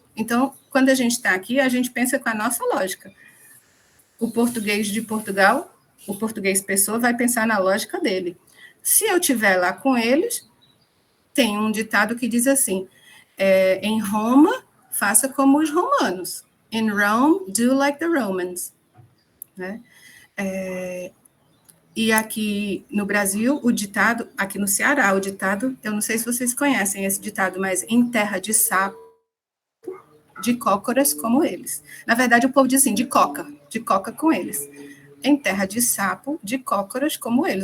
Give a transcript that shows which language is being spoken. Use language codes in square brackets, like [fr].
[pt] Então, quando a gente está aqui, a gente pensa com a nossa lógica. O português de Portugal, o português pessoa, vai pensar na lógica dele. Se eu estiver lá com eles, tem um ditado que diz assim, em Roma, faça como os romanos. [en] In Rome, do like the Romans. Né? [pt] E aqui no Brasil, o ditado, aqui no Ceará, o ditado, eu não sei se vocês conhecem esse ditado, mas em terra de sapo, de cócoras como eles. Na verdade, o povo diz assim, de coca com eles. Em terra de sapo, de cócoras como eles.